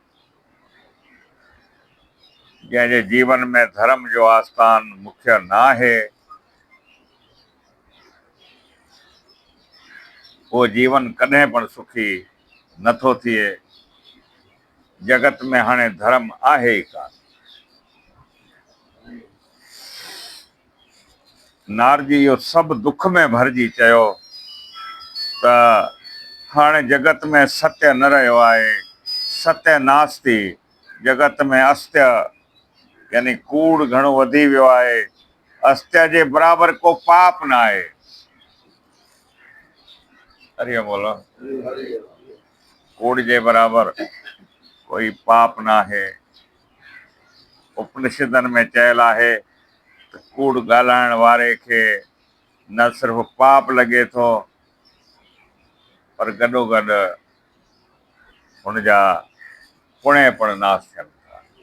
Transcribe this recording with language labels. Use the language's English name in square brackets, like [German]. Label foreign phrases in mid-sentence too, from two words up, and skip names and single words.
[Sindhi] जंहिंजे जीवन में धर्म जो आस्थान मुख्य न आहे उहो जीवन कॾहिं पण सुखी नथो थिए। जगत में हाणे धर्म आहे ई कान। नारद जी इहो सभु दुख में भरिजी चयो त हाणे जगत में सत्य न रहियो आहे। [Sanskrit] सत्य नास्ति। [Sindhi] जगत में अस्त्य यानी कूड़ घणो वधी वियो आहे। अस्त्य जे बराबरि को पाप न आहे। [Hindi] हरिओम बोलो। [Sindhi] कूड़ जे बराबरि कोई पाप न आहे। उपनिषदनि में चयल आहे त कूड़ ॻाल्हाइण वारे खे न सिर्फ़ु पाप लॻे थो पर गॾोगॾु हुनजा पुण्य पण नाश थियनि था।